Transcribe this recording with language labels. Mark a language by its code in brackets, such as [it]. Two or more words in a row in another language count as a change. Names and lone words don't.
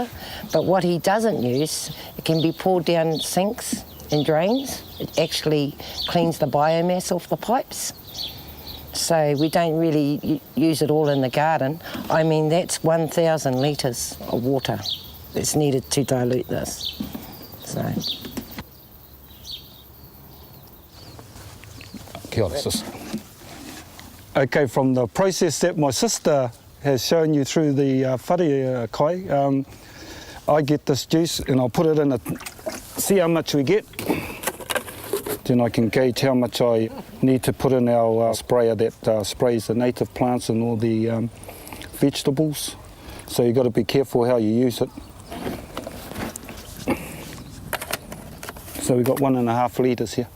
[en] But what he doesn't use, it can be poured down sinks and drains. It actually cleans the biomass off the pipes. So we don't really use it all in the garden. I mean, that's 1,000 litres of water that's needed to dilute this. So. [mi] Kia ora, [en] sis. Okay, from the process that my sister has shown you through the [mi] whare kai, [en] I get this juice and I'll put it in see how much we get. Then I can gauge how much I need to put in our sprayer that sprays the native plants and all the vegetables. So you've got to be careful how you use it. So we've got 1.5 litres here.